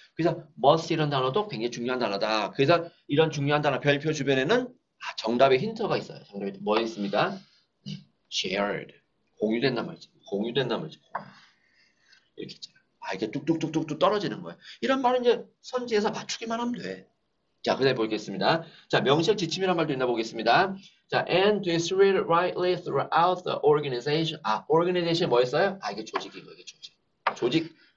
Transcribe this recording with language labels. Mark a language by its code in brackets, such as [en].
[ko] 그래서 must 이런 단어도 굉장히 중요한 단어다. 그래서 이런 중요한 단어 별표 주변에는 정답의 힌트가 있어요. 정답이 뭐 있습니까? shared. 공유된단 말이지. 공유된단 말이지. 이렇게 있잖아. 이게 뚝뚝뚝뚝뚝 떨어지는 거예요. 이런 말은 이제 선지에서 맞추기만 하면 돼. 자, 그 다음에 보겠습니다. 자, 명시적 지침이란 말도 있나 보겠습니다. [en] 자, and distributed rightly throughout the organization. [ko] organization 뭐였어요? 이게 조직인 거예요. 이게 조직.